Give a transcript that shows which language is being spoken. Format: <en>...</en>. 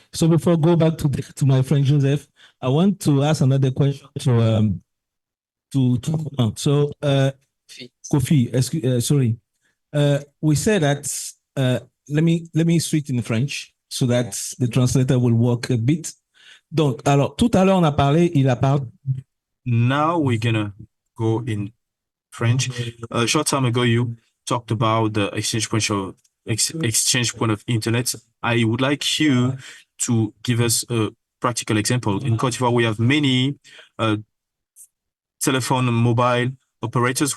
<en>So before I go back to my friend Joseph, I want to ask another question to so Kofi, sorry. We said that let me switch in French so that the translator will work a bit.</en> <fr>Donc, alors, tout à l'heure, on a parlé, il a parlé.</fr> <en>Now we're gonna go in French. A short time ago, you talked about the exchange point of internet. I would like you to give us a practical example. In Côte d'Ivoire, we have many telephone mobile operators.</en>